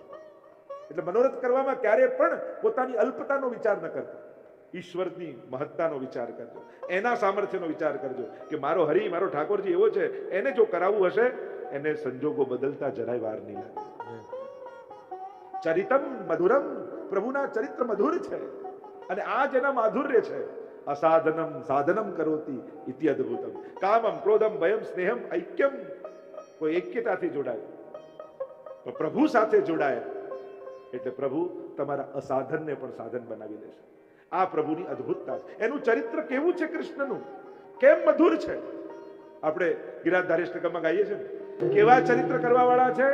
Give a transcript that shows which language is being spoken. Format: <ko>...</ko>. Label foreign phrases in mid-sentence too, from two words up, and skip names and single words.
<gu>એટલે મનોરથ કરવામાં ક્યારે પણ પોતાની અલ્પતાનો વિચાર ન કરતા, ઈશ્વરની મહત્તાનો વિચાર કરજો, એના સામર્થ્યનો વિચાર કરજો કે મારો હરિ, મારો ઠાકોરજી એવો છે, એને જો કરાવવું હશે એને સંજોગો બદલતા જરાય વાર નહીં લાગે.</gu> <sa>चरितम मधुरम,</sa> <gu>પ્રભુના ચરિત્ર મધુર છે અને આ જેના માધુર્ય છે.</gu> <sa>असाधनम साधनम करोती इति अद्भुतम. कामम क्रोधम भयम स्नेहम ऐक्यम.</sa> <gu>કોઈ એક્યતાથી જોડાય, પ્રભુ સાથે જોડાય એટલે પ્રભુ તમારા અસાધનને પણ સાધન બનાવી દેશે. આ પ્રભુની અદ્ભુતતા છે. એનું ચરિત્ર કેવું છે કૃષ્ણનું, કેમ મધુર છે. આપણે ગિરાધારી અષ્ટકમાં ગાઈએ છીએ ને, કેવા ચરિત્ર કરવા વાળા છે.</gu>